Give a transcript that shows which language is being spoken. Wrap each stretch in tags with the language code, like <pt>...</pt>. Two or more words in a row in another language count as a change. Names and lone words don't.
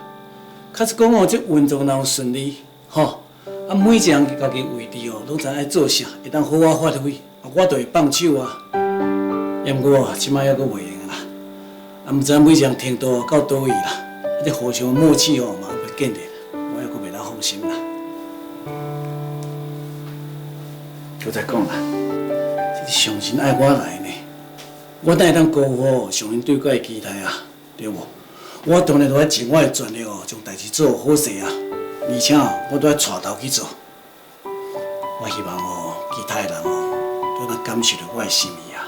<nan>较是讲哦，这运作若有顺利，吼，啊每一项家己位置哦，拢知爱做啥，会当好好发挥，啊我就会放手啊。也毋过即摆还阁袂用啦，啊毋知每一项程度到倒位啦，啊这互相默契哦嘛袂建立，我还阁袂当放心啦。就再讲啦，这上神爱我来呢，我哪会当辜负上神对我的期待啊？对无？我当然都要尽我的全力哦，将代志做好势啊！而且我都要带头去做。我希望哦，其他的人哦，都能感受到我的心意啊。</nan>